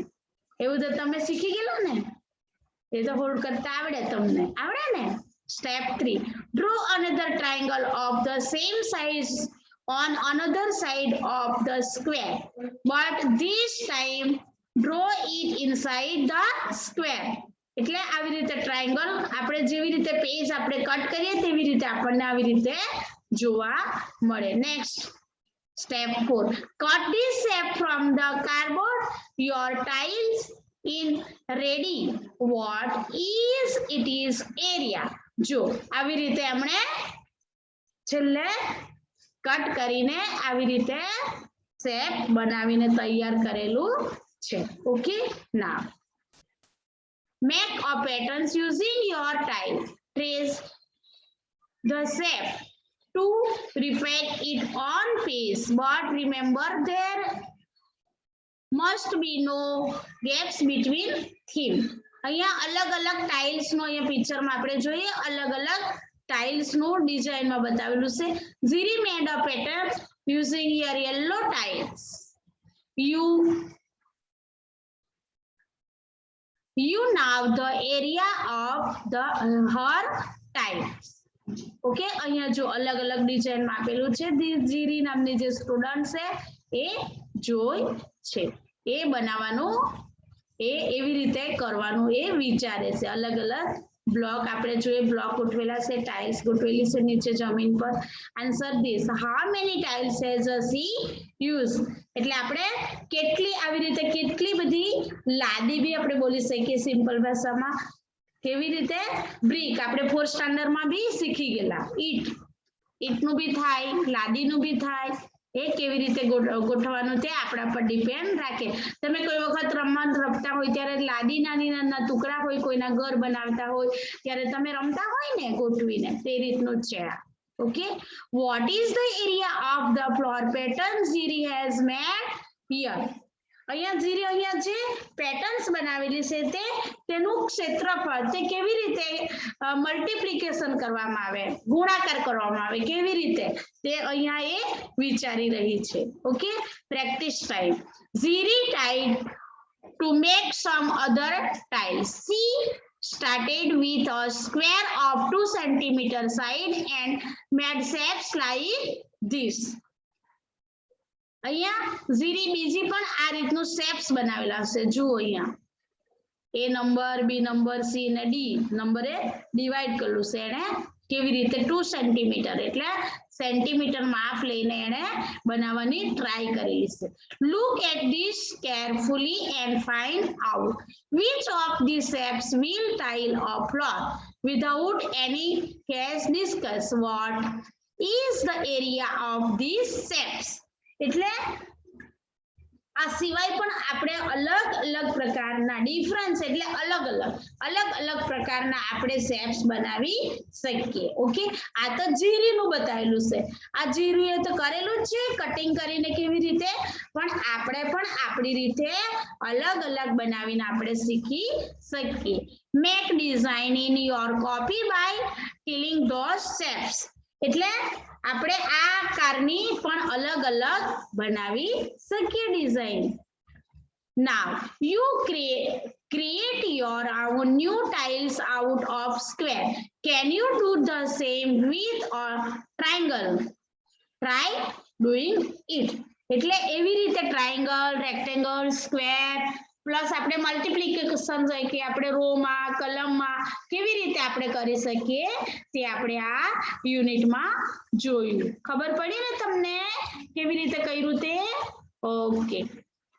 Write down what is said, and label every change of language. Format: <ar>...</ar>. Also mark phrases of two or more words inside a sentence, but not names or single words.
<gu>એવું તો તમે શીખી ગયેલા ને? એ તો હોલ્ડ કરતા આવડે તમને. આવડે ને?</gu> <en>Step 3. Draw another triangle of the same size on another side of the square. But this time draw it inside the square.</en> <gu>એટલે આવી રીતે ટ્રાયેંગલ આપણે જેવી રીતે પેજ આપણે કટ કરીએ તેવી રીતે આપણને આવી રીતે જોવા મળે.</gu> <en>નેક્સ્ટ step 4. Cut this shape from the cardboard. Your tiles in ready. What is it is area?</en> <gu>જો આવી રીતે આપણે છેલ્લે કટ કરીને આવી રીતે શેપ બનાવીને તૈયાર કરેલું છે.</gu> <en>okay, now make a patterns using your tile. Trace the shape to reflect it on page, but remember there must be no gaps between theme.</en> <gu>અહીંયા અલગ-અલગ ટાઇલ્સ નો અહીંયા પિક્ચર માં આપણે જોઈએ અલગ-અલગ ટાઇલ્સ નું ડિઝાઇન માં બતાવેલું છે.</gu> <en>Ziri made a pattern using your yellow tiles. You know the area of the her tiles.</en> <gu>ઓકે, અહીંયા જો અલગ-અલગ ડિઝાઇન માં આપેલું છે. જીરી નામની જે સ્ટુડન્ટ છે એ જોઈ છે. એ બનાવવાનું એ એવી રીતે કરવાનું એ વિચારે છે. અલગ-અલગ બ્લોક આપણે જોઈએ, બ્લોક ગોઠવેલા છે, ટાઇલ્સ ગોઠવેલી છે નીચે જમીન પર.</gu> <en>Answer this. How many tiles has she used?</en> <gu>એટલે આપણે કેટલી આવી રીતે કેટલી બધી લાદી બી આપણે બોલી શકીએ સિમ્પલ ભાષામાં. કેવી રીતે? બ્રિક આપણે 4th સ્ટાન્ડર્ડમાં બી શીખી ગયેલા. ઈટનું બી થાય, લાદીનું બી થાય. એ કેવી રીતે ગોઠવવાનું તે આપણા પર ડિપેન્ડ રાખે. તમે કોઈ વખત રમતા હોય ત્યારે લાદી નાના ટુકડા હોય, કોઈના ઘર બનાવતા હોય ત્યારે તમે રમતા હોય ને ગોઠવીને, તે રીતનું જ છે.</gu> <en>Okay, what is the area of the floor pattern Ziri has made here?</en> <gu>અહીંયા જીરી અહીંયા જે પેટર્ન્સ બનાવેલી છે તે તેનું ક્ષેત્રફળ તે કેવી રીતે મલ્ટીપ્લિકેશન કરવામાં આવે, ગુણાકાર કરવામાં આવે, કેવી રીતે તે અહીંયા એ વિચારી રહી છે.</gu> <en>Okay, practice time. Ziri tried to make some other tiles. She started with a square of 2 cm side and made shapes like this.</en> <gu>અહીંયા જીરી બીજી પણ આ રીતનું શેપ્સ બનાવેલા છે. જુઓ અહીંયા એ નંબર, બી નંબર, સી અને ડી નંબરે ડિવાઈડ કરેલું છે. એને કેવી રીતે 2 સેન્ટીમીટર એટલે સેન્ટીમીટર માપ લઈને એને બનાવવાની ટ્રાય કરેલી છે.</gu> <en>Look at this carefully and find out which of these shapes will tile a floor. Without any guess, discuss what is the area of these shapes.</en> <gu>એટલે આ સિવાય પણ આપણે અલગ-અલગ પ્રકારના ડિફરન્સ એટલે અલગ-અલગ પ્રકારના આપણે શેપ્સ બનાવી શકીએ. ઓકે, આ તો જીરીનું બતાવેલું છે. આ જીરીએ તો કરેલું જ છે કટિંગ કરીને કેવી રીતે, પણ આપણે પણ આપણી રીતે અલગ-અલગ બનાવીને આપણે શીખી શકીએ.</gu> <en>Make design in your copy by tiling those shapes.</en> <gu>એટલે આપણે આ કારની પણ અલગ-અલગ બનાવી શકીએ ડિઝાઇન.</gu> <en>Now you create your own new tiles out of square. Can you do the same with a triangle? Try doing it.</en> <gu>એટલે એવી રીતે</gu> <en>triangle, rectangle, square plus</en> <gu>આપણે મલ્ટીપ્લિકેશન હોય કે આપણે રોમાં, કલમમાં કેવી રીતે આપણે કરી શકીએ તે આપણે આ યુનિટમાં જોયું. ખબર પડી ને તમને કેવી રીતે કર્યું તે? ઓકે.</gu>